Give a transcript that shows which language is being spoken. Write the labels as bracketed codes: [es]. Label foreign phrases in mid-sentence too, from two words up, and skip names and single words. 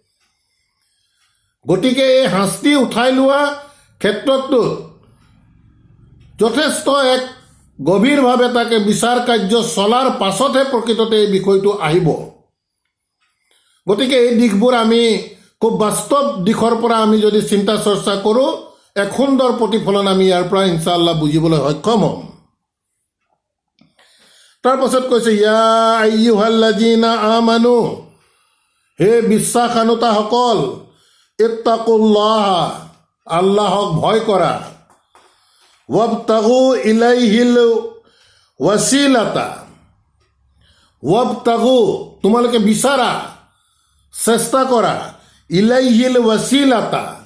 [as] গতিকে এই শাস্তি উঠাই লোৱা ক্ষেত্ৰতো যথেষ্ট এক গভীৰভাৱে তাকে বিচাৰ কাৰ্য চলাৰ পাছতহে প্ৰকৃততে এই বিষয়টো আহিব। গতিকে এই দিশবোৰ আমি খুব বাস্তৱ দিশৰ পৰা আমি যদি চিন্তা চৰ্চা কৰোঁ, এক সুন্দৰ প্ৰতিফলন আমি ইয়াৰ পৰা ইনশাআল্লাহ বুজিবলৈ সক্ষম হ'ম। তাৰপাছত কৈছে [ar] يا أيها الذين آمنوا, [as] হে বিশ্বাসানুতাসকল, ইত্তাকুল্লাহ, আল্লাহক ভয় কৰা, [ar] وابتغوا إليه الوسيلة, [as] ৱাবতাগু তোমালোকে বিচাৰা, চেষ্টা কৰা, [ar] إليه الوسيلة,